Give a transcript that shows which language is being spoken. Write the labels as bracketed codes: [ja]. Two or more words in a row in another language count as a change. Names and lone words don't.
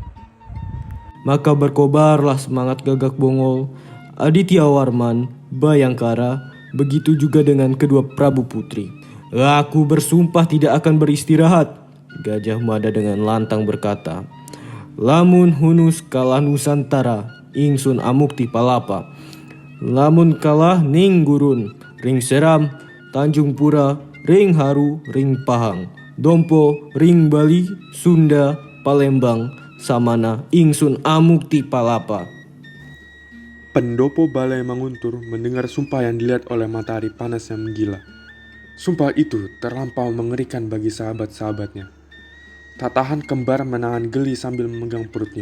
[id] Maka berkobarlah semangat Gagak Bongol, Aditya Warman, Bayangkara, begitu juga dengan kedua Prabu Putri. Aku bersumpah tidak akan beristirahat, Gajah Mada dengan lantang berkata. [kaw] Lamun hunus kalah Nusantara, ingsun amukti palapa. Lamun kalah ning gurun, ring seram, Tanjung Pura, ring haru, ring pahang. Dompo, ring Bali, Sunda, Palembang, samana ingsun amukti palapa. [id] Pendopo Balai Manguntur mendengar sumpah yang dilihat oleh matahari panas yang menggila. Sumpah itu terlampau mengerikan bagi sahabat-sahabatnya. Tak tahan kembar menahan geli sambil memegang perutnya.